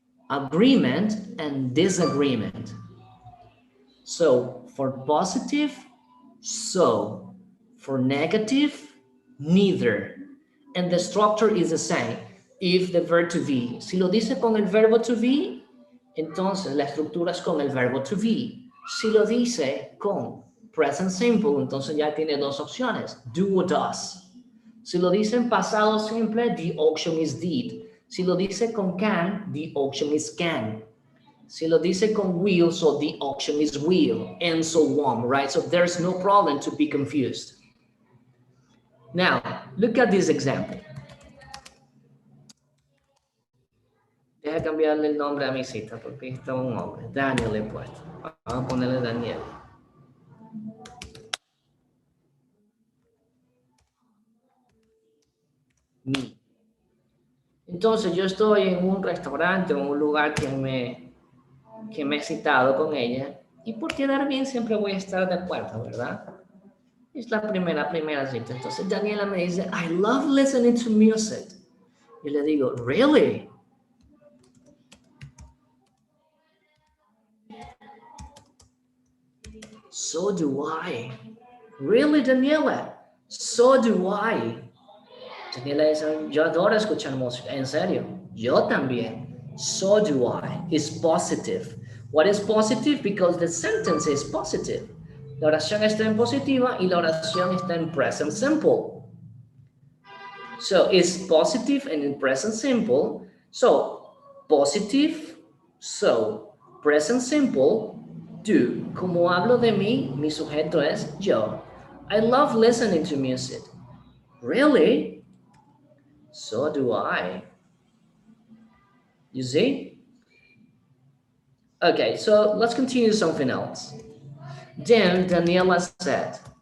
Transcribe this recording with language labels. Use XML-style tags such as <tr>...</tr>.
<en>Agreement and disagreement. So, for positive, so. For negative, neither. And the structure is the same. If the verb to be.</en> <es>Si lo dice con el verbo to be, entonces la estructura es con el verbo to be. Si lo dice con present simple, entonces ya tiene dos opciones.</es> <en>Do or does.</en> <es>Si lo dice en pasado simple,</es> <en>the option is did.</en> <es>Si lo dice con can,</es> <en>the option is can.</en> <es>Si lo dice con will,</es> <en>so the option is will, and so on, right? So there's no problem to be confused. Now, look at this example.</en> <es>Deja cambiarle el nombre a mi cita porque está un hombre. Daniel he puesto. Vamos a ponerle Daniel. Me. Entonces yo estoy en un restaurante o un lugar que me he citado con ella y por quedar bien siempre voy a estar de acuerdo, ¿verdad? Es la primera cita. Entonces Daniela me dice,</es> <en>I love listening to music.</en> <es>Y le digo,</es> <en>really? So do I. Really, Daniela? So do I.</en> <es>Daniela dice, yo adoro escuchar música. En serio, yo también.</es> <en>So do I. It's positive. What is positive? Because the sentence is positive.</en> <es>La oración está en positiva y la oración está en present simple.</es> <en>So it's positive and in present simple. So positive, so present simple, do.</en> <es>Como hablo de mí, mi sujeto es yo.</es> <en>I love listening to music. Really? So do I. You see? Okay, so let's continue something else. Then Daniela said,</en>